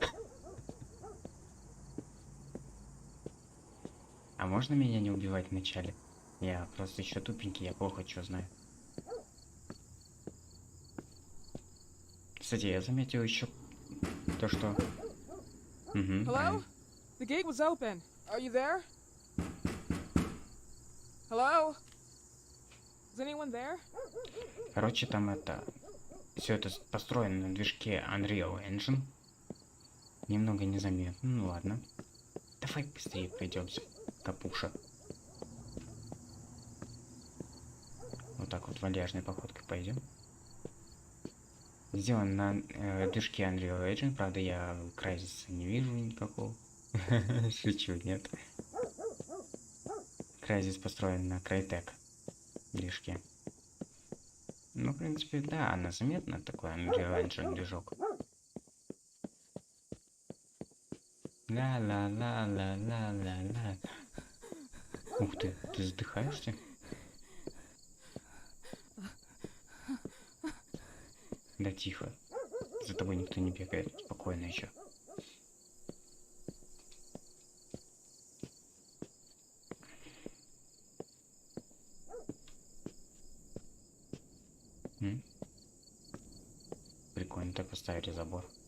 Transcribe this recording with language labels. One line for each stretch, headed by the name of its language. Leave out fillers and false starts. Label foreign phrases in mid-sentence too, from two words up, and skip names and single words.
Russian: А можно меня не убивать вначале? Я просто еще тупенький, я плохо что знаю. Кстати, я заметил еще то, что... Угу,
English: Hello? The gate was open. Are you there? Hello? Is anyone there?
Russian: короче, там это... Все это построено на движке Unreal Engine. Немного незаметно, ну ладно. Давай быстрее пройдемся, капуша. Вот так вот вальяжной походкой пойдем. Сделан на движке Unreal Engine, правда я крайзиса не вижу никакого. Шучу, нет. Крайзис построен на Crytek движке. Ну, в принципе, да, она заметна, такой Unreal Engine движок. Ла-ла-ла-ла-ла-ла-ла. Ух ты задыхаешься? Да тихо. За тобой никто не бегает. Спокойно еще. Прикольно, так поставили забор.